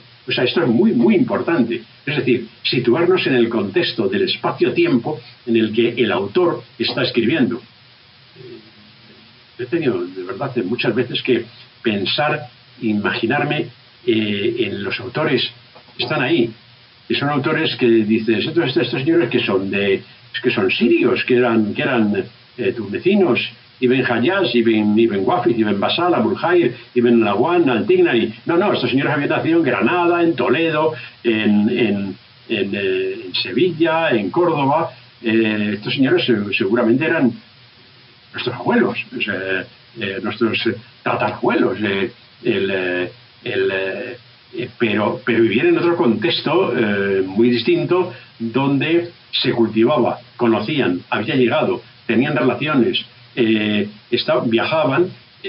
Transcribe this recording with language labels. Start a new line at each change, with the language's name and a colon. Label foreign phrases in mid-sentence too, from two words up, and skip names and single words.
Spanish: O sea, esto es muy, muy importante. Es decir, situarnos en el contexto del espacio-tiempo en el que el autor está escribiendo. He tenido, de verdad, muchas veces que pensar, imaginarme en los autores que están ahí. Y son autores que dices, estos señores que son sirios, que eran tunecinos, Ibn Hayyaj, Ibn Wafid, Ibn Basal, Abul Khair, Ibn Lawan, Al-Tignari. No, estos señores habían nacido en Granada, en Toledo, en Sevilla, en Córdoba. Estos señores seguramente eran nuestros abuelos, nuestros tatarabuelos, pero vivían en otro contexto muy distinto, donde se cultivaba, conocían, había llegado, tenían relaciones, viajaban